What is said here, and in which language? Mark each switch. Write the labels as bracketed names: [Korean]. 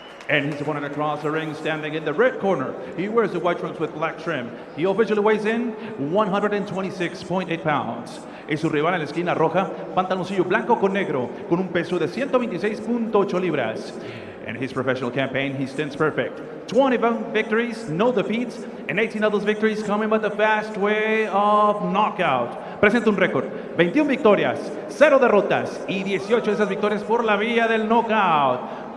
[English] And his opponent across the ring, standing in the red corner. He wears the white trunks with black trim. He officially weighs in 126.8 pounds. [Spanish] Y su rival en la esquina roja, pantaloncillo blanco con negro, con un peso de 126.8 libras. [English] In his professional campaign, he stands perfect. 21 victories, no defeats, and 18 of those victories coming by the fast way of knockout. [Spanish] Presenta un récord, 21 victorias, 0 derrotas y 18 de esas victorias por la vía del knockout.